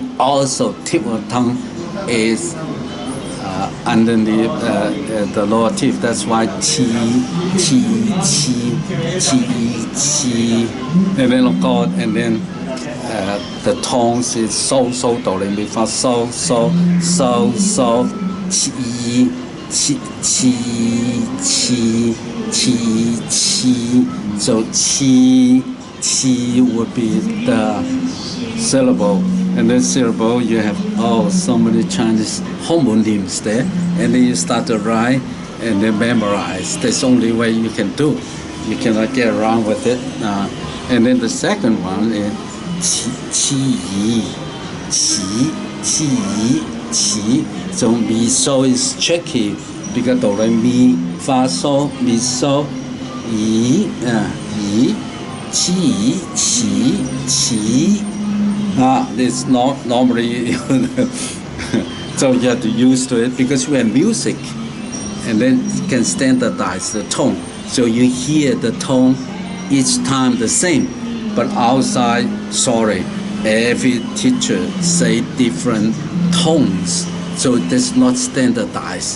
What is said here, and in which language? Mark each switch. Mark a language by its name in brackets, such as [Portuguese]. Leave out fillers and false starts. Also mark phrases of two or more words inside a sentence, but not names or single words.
[English] Also, tip of the tongue is underneath the lower teeth. That's why chi, and then of course, and then the tones is so do re mi fa so chi. So chi would be the syllable. And then syllable, you have so many Chinese homonyms there, and then you start to write and then memorize. That's the only way you can do. You cannot get around with it. And then the second one is qi. So mi so is tricky because do re mi fa so mi so yi qi. It's not normally, so you have to use to it because we have music, and then you can standardize the tone. So you hear the tone each time the same, but outside, sorry, every teacher say different tones, so it's not standardized.